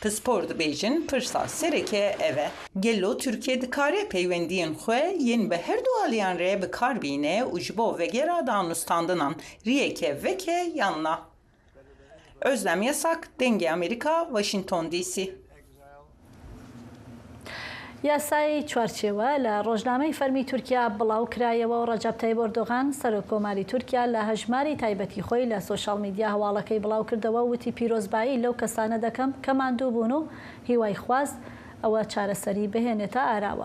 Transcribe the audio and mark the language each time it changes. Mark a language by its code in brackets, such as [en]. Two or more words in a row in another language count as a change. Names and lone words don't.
[ku] Pispor dibêjin pirsa sereke ev e. Gelo Tirkiye dikare peywendiyên xwe yên bi her du aliyan re bikarbîne û ji bo vegera danûstandinan riyeke veke yanna. Özlem Yasak, Dengê Amerîka, Washington DC. [ckb] یاسای چوارچێوە لە ڕۆژنامەی فەرمی تورکیا بڵاو کرایەوە و ڕەجەب تایب ئەردۆغان سەرۆکۆماری تورکیا لە هەژماری تایبەتی خۆی لە سۆشال میدیا هەواڵەکەی بڵاو کردەوە وتی پیرۆزبایی لەو کەسانە دەکەم کە ماندوو بوون و هیوای خواست ئەوە چارەسەری بهێنێتە ئاراوە.